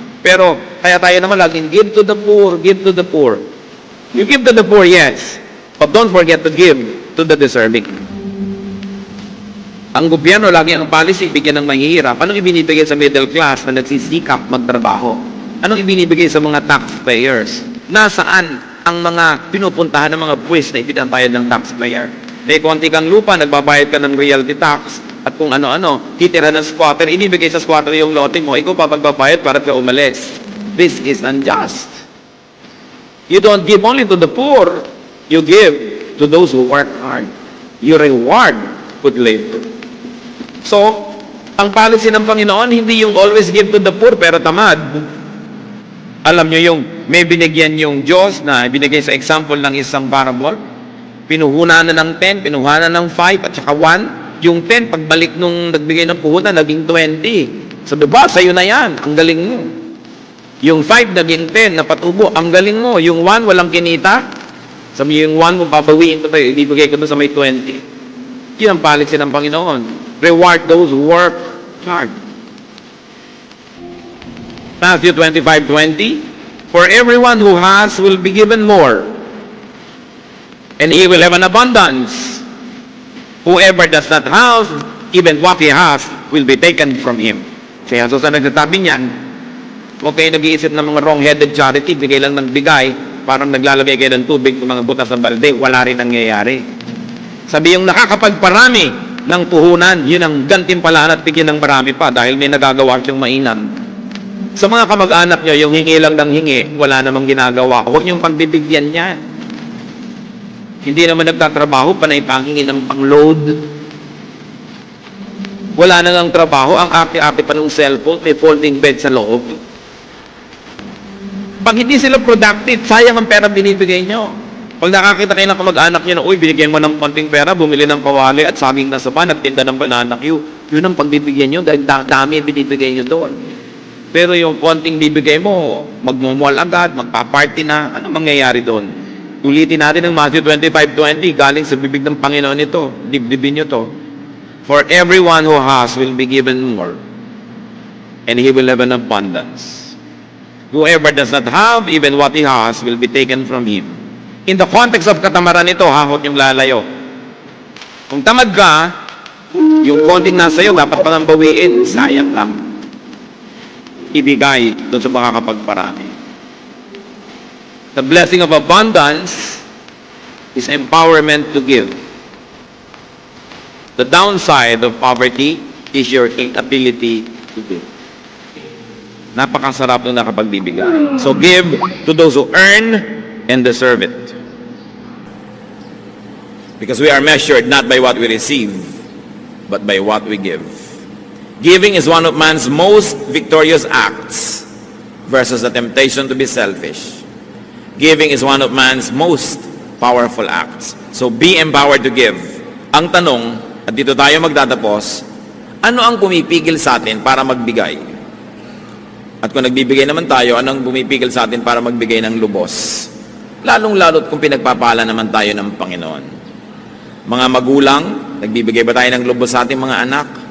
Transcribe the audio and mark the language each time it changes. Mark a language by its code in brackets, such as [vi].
[tl] Pero, kaya tayo naman laging, [en] give to the poor, give to the poor. You give to the poor, yes. But don't forget to give to the deserving. [tl] Ang gobyerno, lagi ang policy, bigyan ng mahihirap. Anong ibinibigay sa middle class na nagsisikap magtrabaho? Anong ibinibigay sa mga taxpayers? Nasaan ang mga pinupuntahan ng mga buwis na ipinatayad ng taxpayer? May konti kang lupa, nagbabayad ka ng realty tax, at kung ano-ano, titira ng squatter, inibigay sa squatter yung lote mo, ikaw pa magbabayad para ka umalis. [en] This is unjust. You don't give only to the poor, you give to those who work hard. You reward good labor. So, [tl] ang policy ng Panginoon, hindi yung [en] always give to the poor [tl] pero tamad. Alam nyo yung may binigyan yung Diyos na binigay sa example ng isang parable, pinuhunan na ng 10, pinuhunan ng 5, at saka 1. Yung 10, pagbalik nung nagbigay ng puhunan, naging 20. Sabi ba, sa'yo na yan, ang galing mo. Yung 5, naging 10, napatubo, ang galing mo. Yung 1, walang kinita. Sabi yung 1 mo, papawiin ko tayo, ibibigay ko doon sa may 20. Yun ang policy ng Panginoon. [en] Reward those who work hard. Matthew 25:20, for everyone who has will be given more, and he will have an abundance. Whoever does not have, even what he has, will be taken from him. [tl] Si Jesus ang nagsasabi niyan, huwag kayo nag-iisip ng mga wrong-headed charity, bigay lang ng bigay, parang naglalagay kayo ng tubig ng mga butas ng balde, wala rin nangyayari. Sabi yung nakakapagparami ng puhunan, yun ang gantimpalaan at bigyan ng marami pa dahil may nagagawa siyang mainam. Sa mga kamag-anak nyo, yung hingi lang ng hingi, wala namang ginagawa. Huwag niyong pagbibigyan niya. Hindi naman nagtatrabaho, panay pangingin ng pang-load. Wala na ng trabaho, ang ate-ate pa ng cellphone, may folding bed sa loob. Pag hindi sila productive, sayang ang pera binibigay nyo. Pag nakakita kayo ng kamag-anak nyo na, uy, binigyan mo ng konting pera, bumili ng kawali at saging na sapa, nagtinda ng banana Q, yun ang pagbibigyan nyo dahil dami binibigay nyo doon. Pero yung konting bibigay mo, magmumual agad, magpa-party na, ano mangyayari doon? Ulitin natin ang Matthew 25:20, galing sa bibig ng Panginoon ito, dibdibin nyo to. [en] For everyone who has will be given more, and he will have an abundance. Whoever does not have, even what he has, will be taken from him. In the context of [tl] katamaran ito, huwag niyong lalayo. Kung tamad ka, yung konting nasa iyo, dapat pa nang bawiin, sayang lang. Ibigay doon sa makakapagparami. [en] The blessing of abundance is empowerment to give. The downside of poverty is your inability to give. [tl] Napakasarap nung nakapagbibigay. [en] So give to those who earn and deserve it. Because we are measured not by what we receive, but by what we give. Giving is one of man's most victorious acts versus the temptation to be selfish. Giving is one of man's most powerful acts. So be empowered to give. [tl] Ang tanong, at dito tayo magtatapos, ano ang pumipigil sa atin para magbigay? At kung nagbibigay naman tayo, anong pumipigil sa atin para magbigay ng lubos? Lalong-lalot kung pinagpapala naman tayo ng Panginoon. Mga magulang, nagbibigay ba tayo ng lubos sa ating mga anak?